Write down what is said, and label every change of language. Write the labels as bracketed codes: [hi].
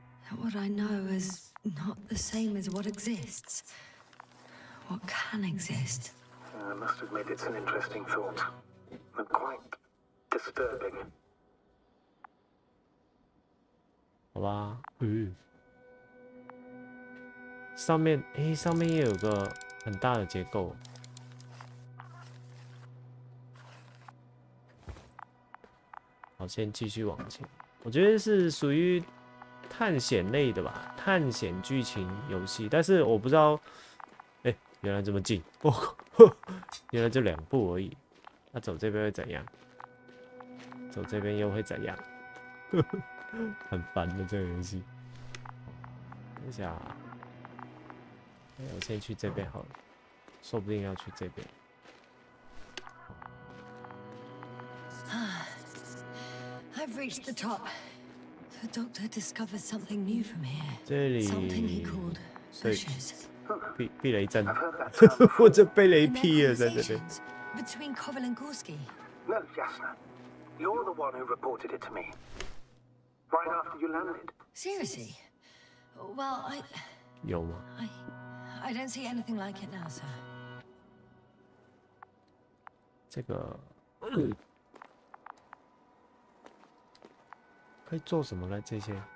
[en] What I know is not the same as what exists. What can exist? I must admit it's an interesting thought, and quite disturbing. [zh] 好吧，上面上面也有个很大的结构。好，先继续往前。我觉得是属于探险类的吧，探险剧情游戏。但是我不知道，原来这么近，原来就2步而已。那走这边会怎样？走这边又会怎样？很烦的这个游戏。等一下，我先去这边好了，说不定要去这边。 [en] I've reached the top. The doctor discovered something new from here. [zh] 这里 [en] Something he called bushes. [zh] 避雷针，或者被雷劈了，在这边。 [en] Between Koval and Gorski. No, Jasna. You're the one who reported it to me. Right after you landed. Seriously? Well, [zh] 有吗？ [en] I don't see anything like it now, sir. [zh] 这个可以做什么呢？这些？